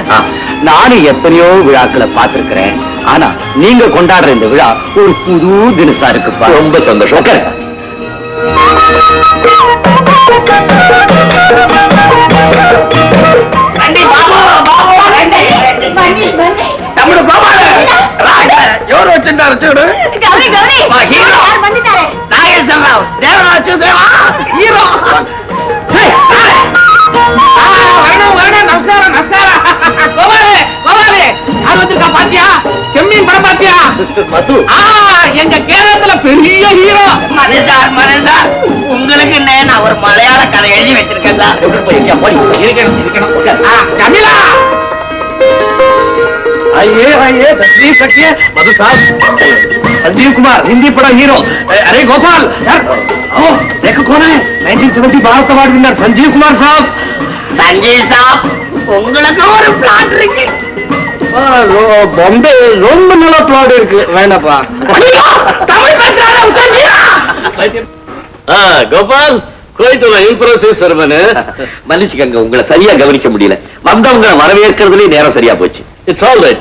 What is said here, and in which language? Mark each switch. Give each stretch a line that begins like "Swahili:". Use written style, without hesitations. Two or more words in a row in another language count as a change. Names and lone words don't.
Tamil: நானும் எத்தனையோ விழாக்களை பார்த்திருக்கிறேன். ஆனா நீங்க கொண்டாடுற இந்த விழா ஒரு புது தினசா இருக்குப்பா. ரொம்ப சந்தோஷம்.
Telugu: தமிழ் கோபால ఎవరు వచ్చింటారు చూడు. నాగేశ్వరరావు, దేవరాజు చూసేవా హీరో.
Tamil: நமஸ்காரம் நமஸ்காரம். கோபாலே கோபாலே, யார் வந்திருக்கா பாத்தியா? செம்மீன் படம் பாத்தியா? எங்க கேரளத்துல பெரிய ஹீரோ. மனுஷார் மனுஷார், உங்களுக்கு என்ன, நான் ஒரு மலையாள கதை எழுதி வச்சிருக்கேன். கமிலா
Hindi: आइए आइए, तशरीफ रखिए। मधु साहब, संजीव कुमार हिंदी पढ़ा हीरो। अरे गोपाल यार, आओ। देखो कौन है 1970 भारत
English: award winner
Hindi: संजीव कुमार साहब
Tamil: சஞ்சய் சாப் உங்களுக்கு ஒரு பிளாட் இருக்கு. बॉम्बे ரொம்ப நல்ல பிளாட் இருக்கு வேண்டாப்பா தமிழ் பேசுறாரா சஞ்சீவா? கோபால் கோயத்துல இன்ஃபுரன்ஸ் சர்வனு மன்னிச்சுக்கங்க உங்களை சரியா கவனிக்க முடியல வந்தவங்க வரவேற்கிறதுலயே நேரம் சரியா போச்சு
English: it's all right